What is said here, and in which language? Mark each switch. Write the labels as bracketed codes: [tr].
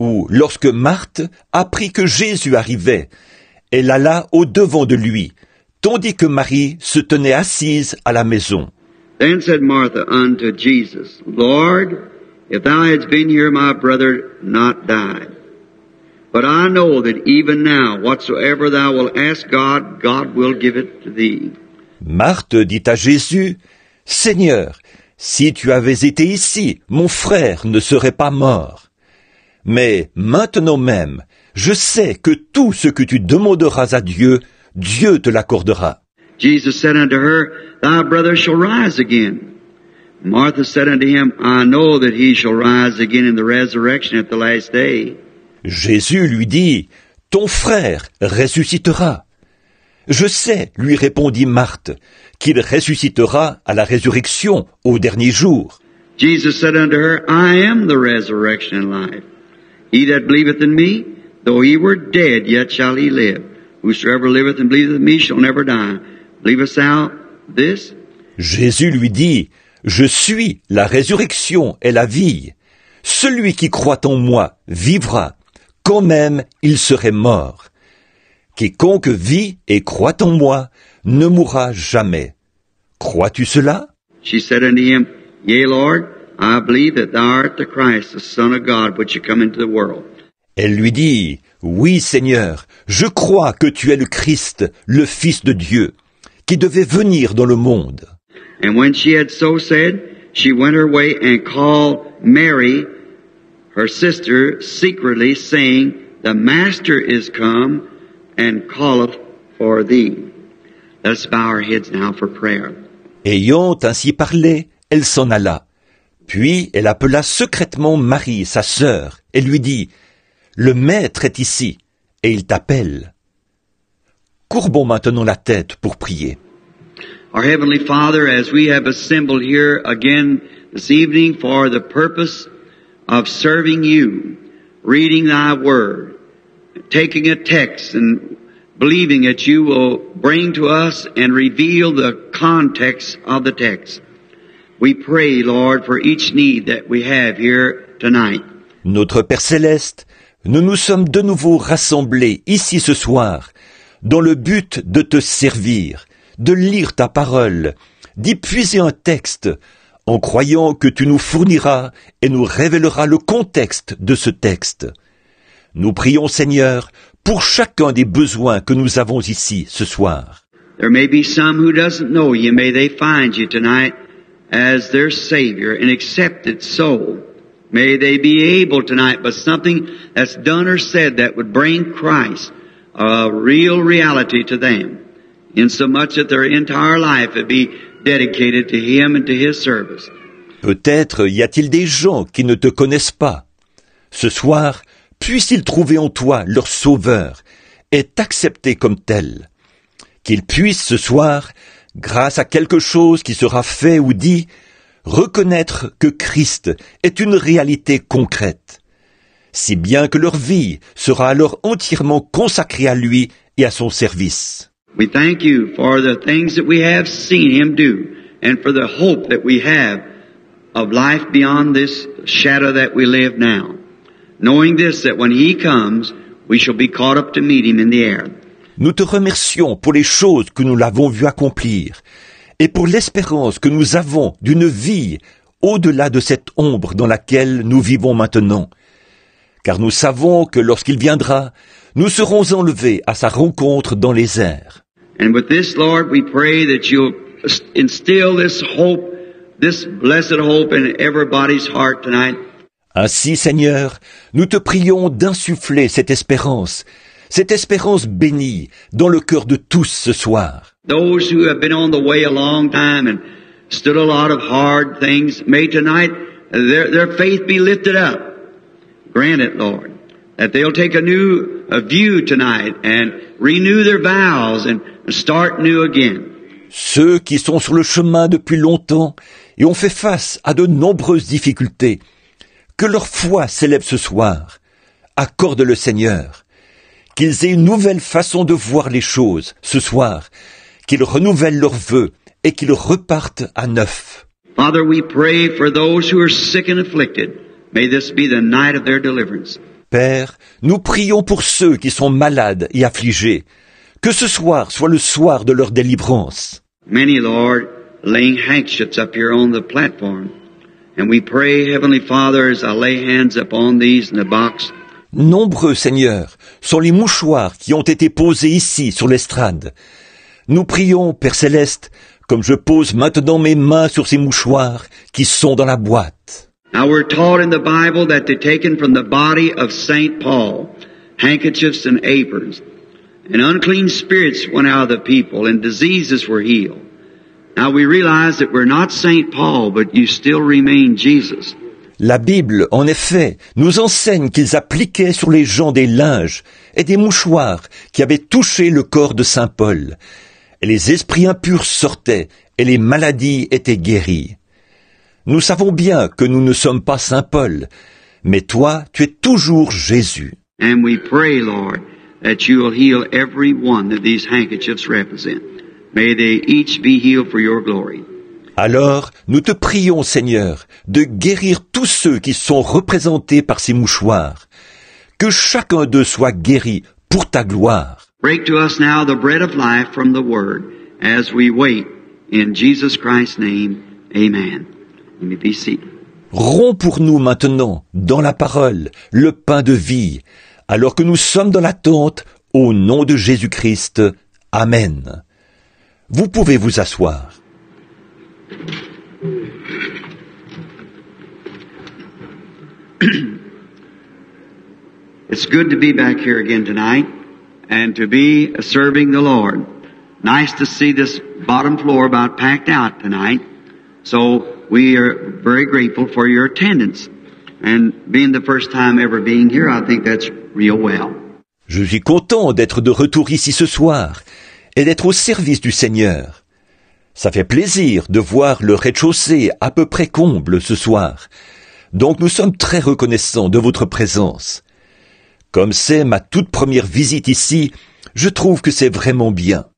[fr] Lorsque Marthe apprit que Jésus arrivait, elle alla au devant de lui, tandis que Marie se tenait assise à la maison. [en] Then said Martha unto Jesus, Lord, if thou hadst been here, my brother not died. But I know that even now, whatsoever thou wilt ask God, God will give it to thee. [fr] Marthe dit à Jésus, Seigneur, si tu avais été ici, mon frère ne serait pas mort. Mais maintenant même, je sais que tout ce que tu demanderas à Dieu, Dieu te l'accordera. [en] Jesus said unto her, Thy brother shall rise again. Martha said unto him, I know that he shall rise again in the resurrection at the last day. [fr] Jésus lui dit, Ton frère ressuscitera. Je sais, lui répondit Marthe, qu'il ressuscitera à la résurrection au dernier jour. [en] Jesus said unto her, I am the resurrection and life. He that believeth in me, though he were dead, yet shall he live. Whosoever liveth and believeth in me shall never die. Believest thou this? [fr] Jésus lui dit, Je suis la résurrection et la vie. Celui qui croit en moi vivra, quand même il serait mort. Quiconque vit et croit en moi ne mourra jamais. Crois-tu cela? [en] She said unto him, Yea, Lord, I believe that thou art the Christ, the Son of God, which should come into the world. [fr] Elle lui dit, Oui, Seigneur, je crois que tu es le Christ, le Fils de Dieu, qui devait venir dans le monde. [en] And when she had so said, she went her way and called Mary, her sister, secretly, saying, The Master is come and calleth for thee. Let's bow our heads now for prayer. [fr] Ayant ainsi parlé, elle s'en alla. Puis elle appela secrètement Marie, sa sœur, et lui dit, Le Maître est ici, et il t'appelle. Courbons maintenant la tête pour prier. [en] Our Heavenly Father, as we have assembled here again this evening for the purpose of serving you, reading Thy Word, taking a text and believing that you will bring to us and reveal the context of the text. We pray, Lord, for each need that we have here tonight. [fr] Notre Père Céleste, nous nous sommes de nouveau rassemblés ici ce soir dans le but de te servir, de lire ta parole, d'y puiser un texte, en croyant que tu nous fourniras et nous révéleras le contexte de ce texte. Nous prions, Seigneur, pour chacun des besoins que nous avons ici ce soir. [en] There may be some who doesn't know you. May they find you tonight as their Savior and accept it so. May they be able tonight by something that's done or said that would bring Christ a real reality to them, insomuch that their entire life would be dedicated to Him and to His service. [fr] Peut-être y a-t-il des gens qui ne te connaissent pas. Ce soir, puissent-ils trouver en toi leur Sauveur et t'accepter comme tel. Qu'ils puissent ce soir, grâce à quelque chose qui sera fait ou dit, reconnaître que Christ est une réalité concrète, si bien que leur vie sera alors entièrement consacrée à lui et à son service. [en] We thank you for the things that we have seen Him do and for the hope that we have of life beyond this shadow that we live now. Knowing this, that when He comes, we shall be caught up to meet Him in the air. [fr] Nous te remercions pour les choses que nous l'avons vu accomplir et pour l'espérance que nous avons d'une vie au-delà de cette ombre dans laquelle nous vivons maintenant. Car nous savons que lorsqu'il viendra, nous serons enlevés à sa rencontre dans les airs. [en] And with this, Lord, we pray that you'll instill this hope, this blessed hope in everybody's heart tonight. [fr] Ainsi, Seigneur, nous te prions d'insuffler cette espérance bénie dans le cœur de tous ce soir. [en] Those who have been on the way a long time and stood a lot of hard things, may tonight their faith be lifted up. Grant it, Lord, that they'll take a new view tonight and renew their vows and start new again. [fr] Ceux qui sont sur le chemin depuis longtemps et ont fait face à de nombreuses difficultés, que leur foi s'élève ce soir. Accorde le Seigneur. Qu'ils aient une nouvelle façon de voir les choses ce soir, qu'ils renouvellent leurs vœux et qu'ils repartent à neuf. [en] Father, we pray for those who are sick and afflicted. May this be the night of their deliverance. [fr] Père, nous prions pour ceux qui sont malades et affligés. Que ce soir soit le soir de leur délivrance. [en] Many, Lord, laying handkerchiefs up here on the platform. And we pray, Heavenly Father, as I lay hands upon these in the box. [fr] Nombreux, Seigneur, sont les mouchoirs qui ont été posés ici, sur l'estrade. Nous prions, Père Céleste, comme je pose maintenant mes mains sur ces mouchoirs qui sont dans la boîte. [en] Now we're taught in the Bible that they're taken from the body of St. Paul, handkerchiefs and aprons. And unclean spirits went out of the people and diseases were healed. Now we realize that we're not St. Paul, but you still remain Jesus. [fr] La Bible, en effet, nous enseigne qu'ils appliquaient sur les gens des linges et des mouchoirs qui avaient touché le corps de Saint Paul. Et les esprits impurs sortaient et les maladies étaient guéries. Nous savons bien que nous ne sommes pas Saint Paul, mais toi, tu es toujours Jésus. [en] And we pray, Lord, that you will heal every one that these handkerchiefs represent. May they each be healed for your glory. [fr] Alors, nous te prions, Seigneur, de guérir tous ceux qui sont représentés par ces mouchoirs. Que chacun d'eux soit guéri pour ta gloire. [en] Break to us now the bread of life from the Word as we wait. In Jesus Christ's name, amen. You may be seated. [fr] Romps pour nous maintenant, dans la parole, le pain de vie, alors que nous sommes dans l'attente, au nom de Jésus-Christ. Amen. Vous pouvez vous asseoir. [en] It's good to be back here again tonight and to be serving the Lord. Nice to see this bottom floor about packed out tonight. So we are very grateful for your attendance. And being the first time ever being here, I think that's real well. [fr] Je suis content d'être de retour ici ce soir et d'être au service du Seigneur. Ça fait plaisir de voir le rez-de-chaussée à peu près comble ce soir. Donc nous sommes très reconnaissants de votre présence. Comme c'est ma toute première visite ici, je trouve que c'est vraiment bien.